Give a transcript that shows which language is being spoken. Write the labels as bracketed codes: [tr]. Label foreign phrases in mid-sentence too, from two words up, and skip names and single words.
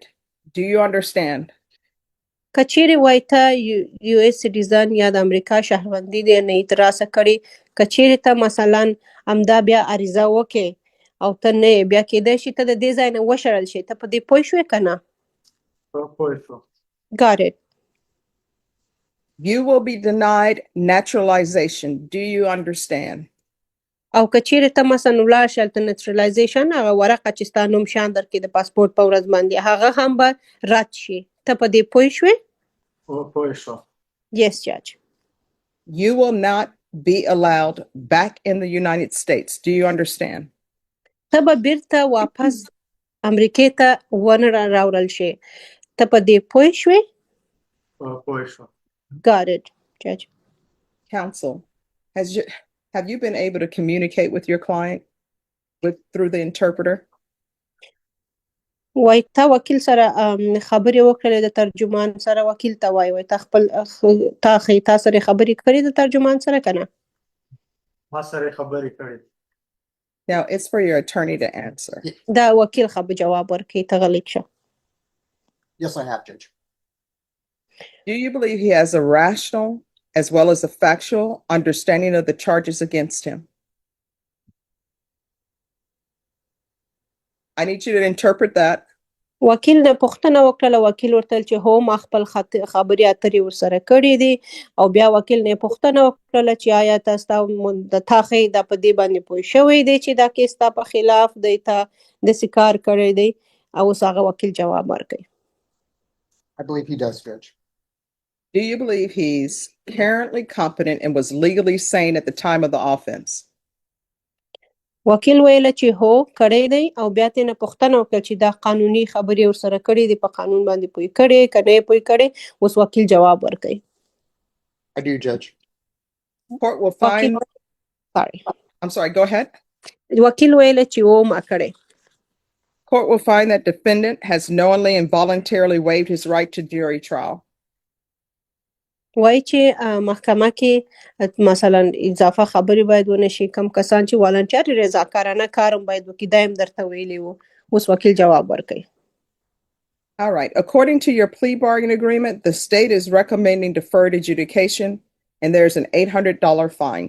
[en] Do you understand? [ps] که چیرې وایي ته یو اس سټیزن یا د امریکا شهروندي دې نه یې ترلاسه کړې که چیرې ته مثلا همدا بیا عریضه وکړې او ته نه یې بیا کیدای شي ته د دې ځای نه وشړل شي ته په دې پوه شوې که نه پوه شوه. [en] Got it. You will be denied naturalization. Do you understand? [ps] او که چیرې ته مثلا ولاړ شې هلته نیچرلایزیشن هغه ورقه چې ستا نوم شان درکړي د پاسپورټ په ورځ باندې هغه هم به رد شي ته په دې پوه شوې پوه شوه. [en] Yes, Judge. You will not be allowed back in the United States. Do you understand? [ps] ته به بیرته واپس امریکې ته ونه راوړل شي ته په دې پوه شوې پوه شوه. [en] Got it, Judge. Counsel, have you been able to communicate with your client through the interpreter? [ps] وای تا وکیل سره خبرې وکړې د ترجمان سره وکیل ته وای تا خپل تا سره خبرې کړې د ترجمان سره که نه ما سره خبرې کړې. [en] Now, it's for your attorney to answer. [ps] دا وکیل خبر جواب ورکړي ته غلیک شه [en] Yes, I have, Judge. Do you believe he has a rational as well as a factual understanding of the charges against him? I need you to interpret that. [ps] وکیل نه پوښتنه وکړله وکیل ورته ویل چې هو ما خپل خبرې اترې ورسره کړې دي او بیا وکیل نه پوښتنه وکړله چې آیا تاسو د تا ښې دا په دې باندې پوه شوی دی چې دا کیس ستا په خلاف دی تا داسې کار کړی دی او اوس هغه وکیل جواب ورکوي [en] I believe he does, Judge. Do you believe he's currently competent and was legally sane at the time of the offense? [ps] وکیل ویله چې هو کړی دی او بیا ترې نه پوښتنه وکړه چې دا قانوني خبرې ورسره کړې دي په قانون باندې پوه کړې که نه یې پوه کړې اوس وکیل جواب ورکوي [en] I do, Judge. Court will find. Sorry. I'm sorry, go ahead. [ps] وکیل ویله چې و ما کړی [en] Court will find that defendant has knowingly and voluntarily waived his right to jury trial. [ps] وایي چې محکمه کې مثلا اضافه خبرې باید ونه شي کم کسان چې والنټیر رضاکارانه کارم باید وکړي دا هم درته ویلي وو اوس وکیل جواب ورکوي [en] All right. According to your plea bargain agreement, the state is recommending deferred adjudication and there's an $800 fine.